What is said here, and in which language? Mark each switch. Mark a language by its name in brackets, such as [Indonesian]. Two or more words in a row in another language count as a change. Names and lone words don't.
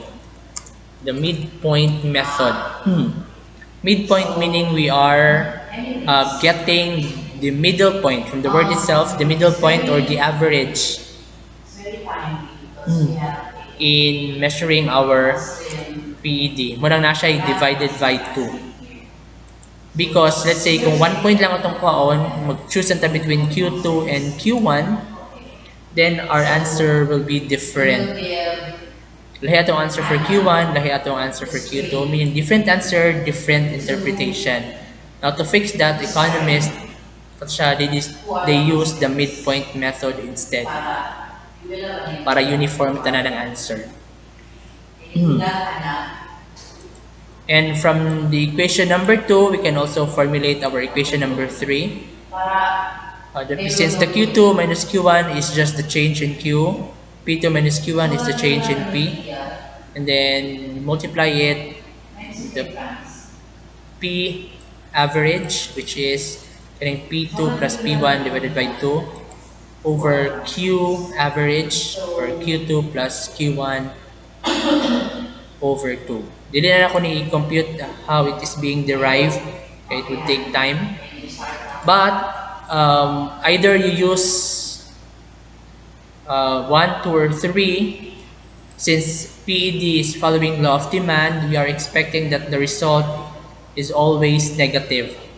[English] The midpoint method. Midpoint meaning we are getting the middle point from the word itself, the middle point or the average in measuring our PED. [Cebuano] Murang na siya [English] divided by [Cebuano] 2. [English] Because let's say [Cebuano] kung 1 point lang itong kwaon, mag-choose nata [English] between Q2 and Q1, then our answer will be different. [Cebuano] Lahi atong [English] answer for Q1, [Cebuano] lahi atong [English] answer for Q2, meaning different answer, different interpretation. Now to fix that, economists, they use the midpoint method instead para uniform [Cebuano] tanan ang [English] answer. And from the equation number 2, we can also formulate our equation number 3. Since the Q2 minus Q1 is just the change in Q, P2 minus Q1 is the change in P, and then multiply it, the P average, which is getting P2 plus P1 divided by 2, over Q average, or Q2 plus Q1 over 2. [Cebuano] Dili na ako ni-compute [English] how it is being derived. Okay, it would take time. But either you use 1, 2, or 3. Since PED is following law of demand, we are expecting that the result is always negative.